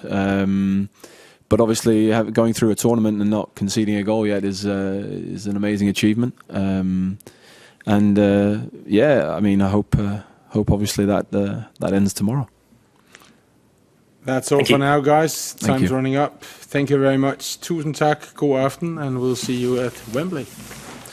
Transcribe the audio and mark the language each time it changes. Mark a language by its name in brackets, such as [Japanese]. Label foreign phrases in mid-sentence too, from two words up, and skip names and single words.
[English] But obviously, going through a tournament and not conceding a goal yet is an amazing achievement. Yeah, I mean, I hope obviously that ends tomorrow. That's all for now, guys. Time's running up. Thank you very much. [Danish] Tusind tak. God aften, [English] and we'll see you at Wembley.